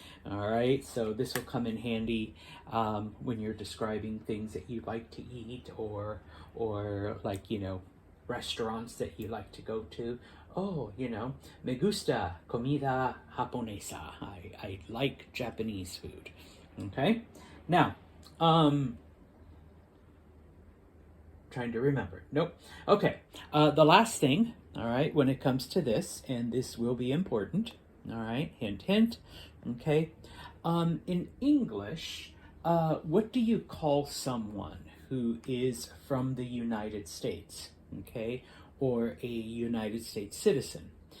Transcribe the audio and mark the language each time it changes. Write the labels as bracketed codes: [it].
[en] All right, so this will come in handy when you're describing things that you like to eat, or like, you know, restaurants that you like to go to. Oh, you know, [es] me gusta comida japonesa. [en] I like Japanese food. Okay, now, trying to remember. Nope. Okay, the last thing, all right, when it comes to this, and this will be important, all right, hint, hint, okay, in English, what do you call someone who is from the United States, okay, or a United States citizen?